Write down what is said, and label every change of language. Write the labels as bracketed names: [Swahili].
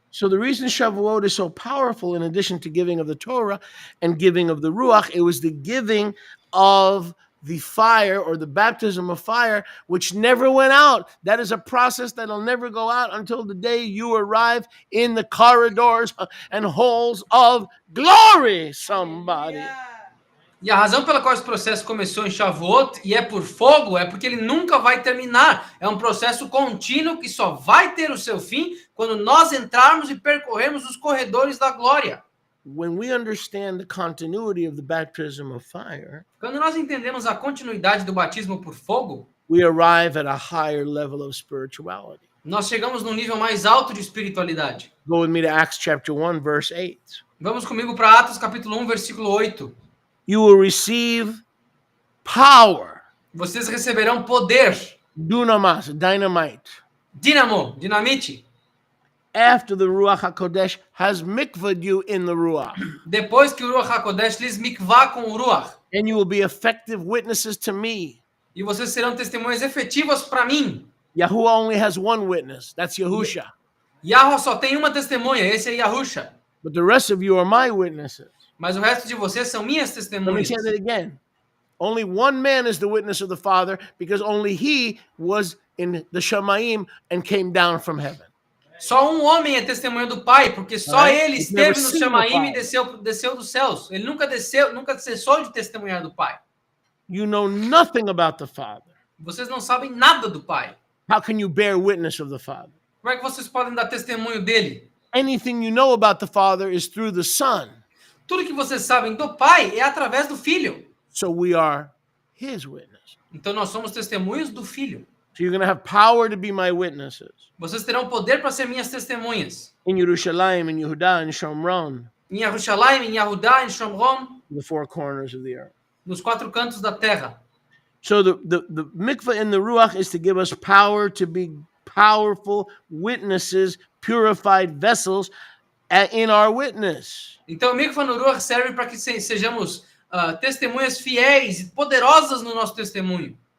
[English] So the reason Shavuot is so powerful, in addition to giving of the Torah and giving of the Ruach, it was the giving of the fire or the baptism of fire, which never went out. That is a process that'll never go out until the day you arrive in the corridors and halls of glory, somebody. [Portuguese] E a razão pela qual esse processo começou em Shavuot e é por fogo é porque ele nunca vai terminar. É um processo contínuo que só vai ter o seu fim quando nós entrarmos e percorrermos os corredores da glória. [English] When we understand the continuity of the baptism of fire, [Portuguese] Quando nós entendemos a continuidade do batismo por fogo, [English] we arrive at a higher level of spirituality. [Portuguese] nós chegamos num nível mais alto de espiritualidade. [English] Go with me to Acts chapter 1, verse 8. [Portuguese] Vamos comigo para Atos capítulo 1, versículo 8. [English] You will receive power [Portuguese] Vocês receberão poder [English] dunamas, dynamite. [Portuguese] Dínamo, dinamite. [English] After the Ruach HaKodesh has mikvahed you in the Ruach. [Portuguese] Depois que o Ruach HaKodesh lhes mikvá com o Ruach. [English] And you will be effective witnesses to me. [Portuguese] E vocês serão testemunhas efetivas para mim. [English] Yahuwah only has one witness. That's Yahusha. [Portuguese] Yahweh só tem uma testemunha, esse é Yahusha. [English] But the rest of you are my witnesses. [Portuguese] Mas o resto de vocês são minhas [English] Let me [Portuguese] testemunhas. [English] say that again. Only one man is the witness of the Father because only he was in the Shemaim and came down from heaven. [Portuguese] Só um homem é testemunha do Pai, porque só [English] Right? [Portuguese] ele [English] He's never [Portuguese] esteve no [English] seen the [Portuguese] Shamaim e [English] Father. [Portuguese] desceu dos céus. Ele nunca desceu, nunca cessou de testemunhar do Pai. [English] You know nothing about the Father. [Portuguese] Vocês não sabem nada do Pai. [English] How can you bear witness of the Father? [Portuguese] Como é que vocês podem dar testemunho dele? [English] Anything you know about the Father is through the Son. [Portuguese] Tudo que vocês sabem do Pai é através do Filho. [English] So we are his witness. [Portuguese] Então nós somos testemunhos do Filho. [English] So you're going to have power to be my witnesses [Portuguese] Vocês terão poder para ser minhas testemunhas. [English] in Yerushalayim, in Yehudah, in Shomron, [Portuguese] Em Yerushalayim, em Yahudá, em Shomron, [English] the four corners of the earth. [Portuguese] nos quatro cantos da terra. [English] So the mikvah in the Ruach is to give us power to be powerful witnesses, purified vessels in our witness. [Portuguese] Então o mikvah no Ruach serve para que sejamos testemunhas fiéis e poderosas no nosso testemunho.